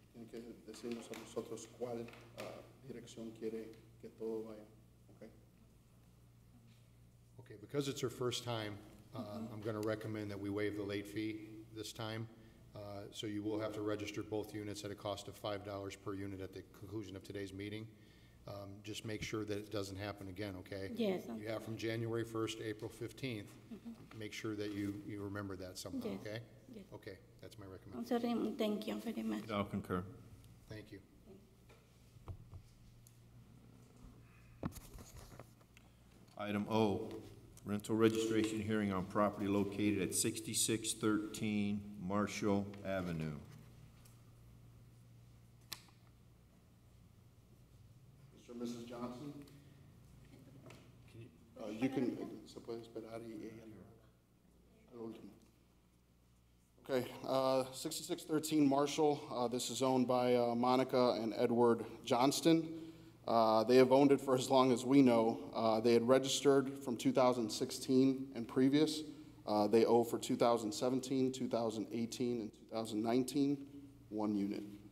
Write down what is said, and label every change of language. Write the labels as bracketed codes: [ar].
[es] Tiene que decirnos a nosotros cuál dirección quiere que todo vaya. Okay. [en] okay, because it's her first time, I'm gonna recommend that we waive the late fee this time. So you will have to register both units at a cost of $5 per unit at the conclusion of today's meeting. Just make sure that it doesn't happen again, okay? Yes. You have from January 1st to April 15th. Make sure that you remember that somehow, Yes. okay? Yes. Okay, that's my I'm recommendation. sorry, thank you very much. I'll concur. Thank you. Item O, rental registration hearing on property located at 6613 Marshall Avenue. Mr. and Mrs. Johnson? You can, [es] se puede esperar y al último. [en] Okay, 6613 Marshall, this is owned by Monica and Edward Johnston. They have owned it for as long as we know. They had registered from 2016 and previous. They owe for 2017, 2018, and 2019, 1 unit.